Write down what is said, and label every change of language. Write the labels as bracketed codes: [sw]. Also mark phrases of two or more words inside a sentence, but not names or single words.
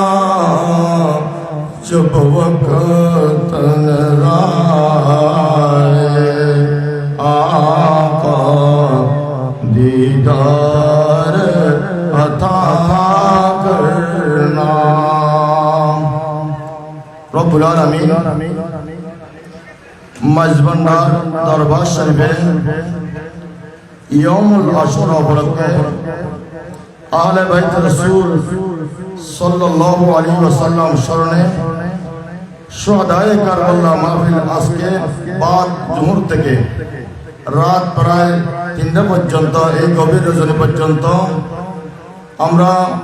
[ur] جب وقت نظر آئے آقا دیدار عطا کرنا۔ [ar] رب العالمین [bn] মেজবান্ডার দরবার শরীফে ইয়মুল আশুরা উপলক্ষে আহলে বাইত রাসূল [ar] صلى الله عليه وسلم [bn] স্মরণে শুহাদায়ে কারবালা মাহফিল আজকে বাদ জোহর থেকে রাত প্রায় 3টা পর্যন্ত, এই গভীর রজনী পর্যন্ত আমরা